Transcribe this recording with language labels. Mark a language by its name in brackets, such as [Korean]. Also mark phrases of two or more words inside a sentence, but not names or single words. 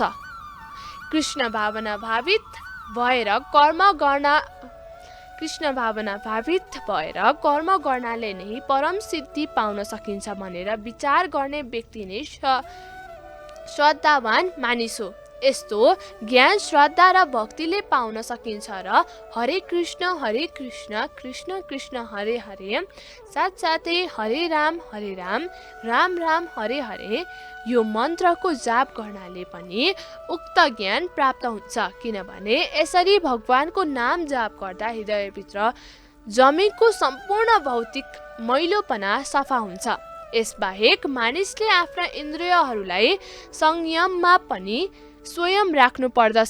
[Nepali] कृष्ण भावना भावित भएर कर्म गर्नाले नै परम सिद्धि पाउन सकिन्छ भनेर विचार गर्ने व्यक्ति नै श्रद्धावान मानिस हो। यस्तो ज्ञान श्रद्धा र भक्तिले पाउन सकिन्छ र हरे कृष्ण कृष्ण कृष्ण हरे हरे साथसाथै हरे राम राम राम हरे हरे यो मन्त्रको जाप गर्नाले पनि उक्त ज्ञान प्राप्त हुन्छ। किनभने यसरी भगवानको नाम जाप गर्दा हृदयभित्र जमेको सम्पूर्ण भौतिक मैलोपना सफा हुन्छ। यसबाहेक मानिसले आफ्ना इन्द्रियहरूलाई संयममा पनि स्वयं राख्नु पर्दछ।